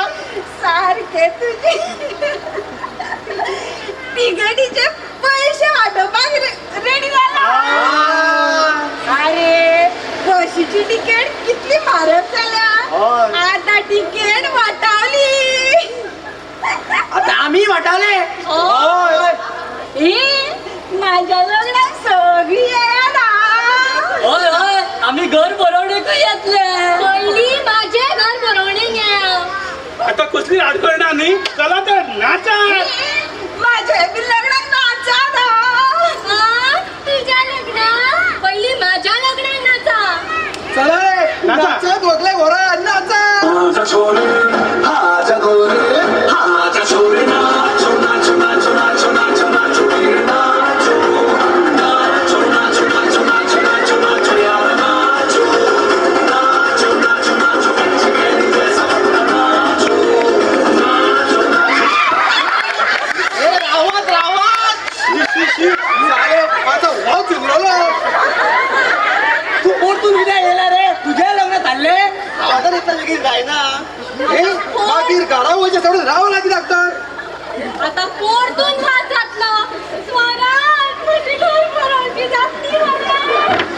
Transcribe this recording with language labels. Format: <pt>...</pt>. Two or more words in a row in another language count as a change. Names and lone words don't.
<kok>सारखे तुझे तिगडीचे पैसे वाटोवपाक रेडी जाला अरे बशीची तिकेट कितली म्हारग जाल्या आता तिकेट वाटावली आता आम्ही वाटावले माझ्या लग्नाक सगळी येना होय होय आम्ही घर भरवणेकूय येतले पहिली माझे घर भरवणे घ्या आता कसली अडचण न्ही चला तर नाचा माझ्या बी लग्नाक नाचा तुझ्या लग्नात पहिली माझ्या लग्नात नाचा चला नाचत वगले घोरा नाचा</kok> <hi>हाजा छोरे हाजा गोरे हाजा छोरे नाचो नाचो नाचो नाचो नाचो नाचो वीर नाचो नाचो नाचो नाचो नाचो नाचो नाचो यार नाचो नाचो नाचो नाचो कैसे कैसे जैसा बंदा नाचो नाचो</hi> <kok>सारे आता वाव चिंगरलो तू परतून कित्याक येयला रे तुझे लग्न धाडले आता इतला बेगीन जायना मागीर घरा वयचे सोडून राव लागीं लागता आता परतून भात घातलो स्वराज माझी घर भरवणी जातली मला</kok>